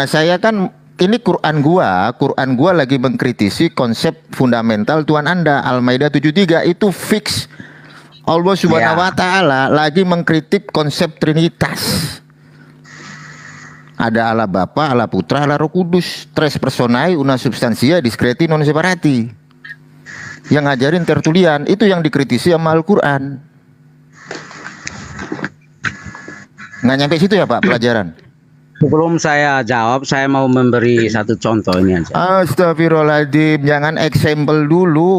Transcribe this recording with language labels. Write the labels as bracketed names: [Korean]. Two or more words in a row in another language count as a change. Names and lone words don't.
[Indonesian] Saya kan ini Quran gua lagi mengkritisi konsep fundamental Tuhan Anda. Al-Maidah 73 itu fix. [Arabic] الله سبحانه وتعالى [Indonesian] lagi mengkritik konsep Trinitas. Ada Allah Bapa, Allah Putra, Allah Roh Kudus. [Latin] Tres personae una substantia discreti non separati. [Indonesian] Yang ngajarin Tertulian itu yang dikritisi sama Al-Quran. Nggak nyampe situ ya Pak pelajaran? Sebelum saya jawab, saya mau memberi satu contoh ini aja. Astagfirullahaladzim, jangan eksempel dulu.